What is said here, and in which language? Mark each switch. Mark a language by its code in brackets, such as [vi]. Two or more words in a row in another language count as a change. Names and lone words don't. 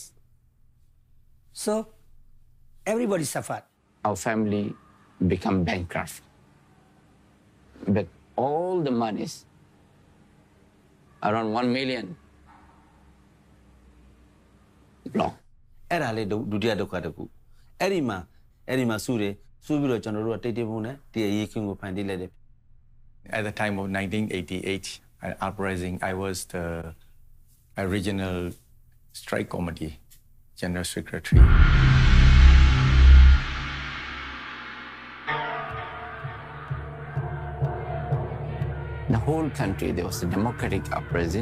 [en] So everybody suffered. Our family become bankrupt. But all the monies, around 1 million, long. [my] အဲ့ဒါလေးဒုတိယဒုက္ခတစ်ခုအဲ့ဒီမှာစူးပြီးတော့ကျွန်တော်တို့ကတိတ်တိတ်ပုံနဲ့ဒီအရေးခင်းကိုဖန်တီးလိုက်တယ် [en] At the time of 1988 uprising, I was the regional strike committee general secretary. The whole country, there was a democratic uprising.